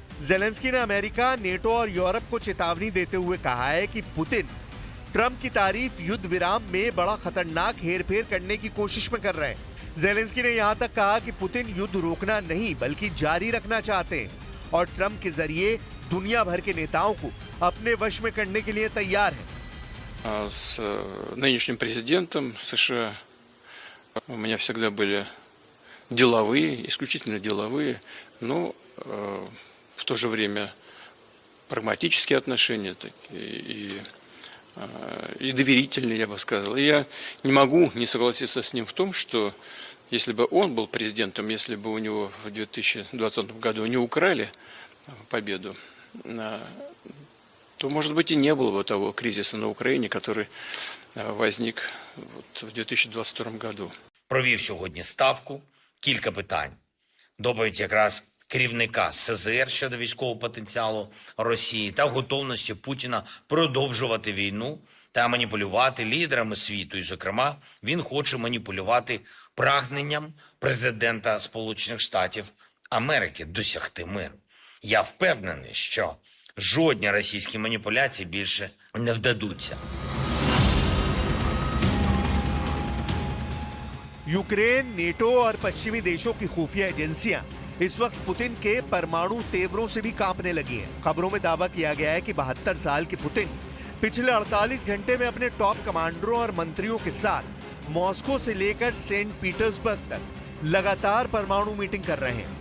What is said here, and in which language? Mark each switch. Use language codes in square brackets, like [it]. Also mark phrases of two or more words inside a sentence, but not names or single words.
[hi] जेलेंस्की ने अमेरिका, नेटो और यूरोप को चेतावनी देते हुए कहा है कि पुतिन ट्रंप की तारीफ युद्ध विराम में बड़ा खतरनाक हेरफेर करने की कोशिश में कर रहे हैं। जेलेंस्की ने यहाँ तक कहा कि पुतिन युद्ध रोकना नहीं बल्कि जारी रखना चाहते हैं और ट्रंप के जरिए दुनिया भर के नेताओं को अपने वश में करने के लिए तैयार है। [ru] С нынешним президентом США у меня всегда были деловые, исключительно деловые, но в то же время прагматические отношения и доверительные, я бы сказал. И я не могу не согласиться с ним в том, что если бы он был президентом, если бы у него в 2020 году не украли победу, то, может быть, и не было бы того кризиса на Украине, который возник в 2022 году. [uk] Провів сьогодні ставку, кілька питань. Доповідь якраз керівника СЗР щодо військового потенціалу Росії та готовності Путіна продовжувати війну та маніпулювати лідерами світу. І, зокрема, він хоче маніпулювати прагненням президента Сполучених Штатів Америки досягти миру. Я впевнений, що жодні російські маніпуляції більше не вдадуться. [hi] यूक्रेन, नेटो और पश्चिमी देशों की खुफिया एजेंसियां इस वक्त पुतिन के परमाणु तेवरों से भी कांपने लगी हैं। खबरों में दावा किया गया है कि 72 साल के पुतिन पिछले 48 घंटे में अपने [en] top commanders [hi] और मंत्रियों के साथ मॉस्को से लेकर सेंट पीटर्सबर्ग तक लगातार परमाणु मीटिंग कर रहे हैं।